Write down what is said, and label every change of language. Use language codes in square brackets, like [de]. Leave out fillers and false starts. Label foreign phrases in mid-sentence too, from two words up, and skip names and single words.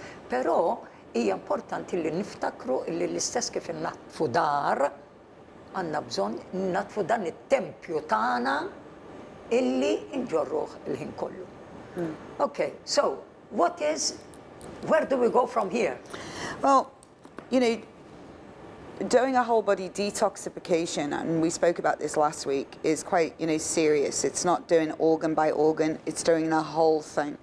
[mt] Però hija importanti li niftakru li l-istess kif innatfu dar għandna bżonn natfu dan it-tempju tagħna illi nġorruh il-ħin kollu. [en] Okay, so where do we go from here? Well, you know, doing a whole body detoxification, and we spoke about this last week, is quite, you know, serious. It's not doing organ by organ, it's doing the whole thing.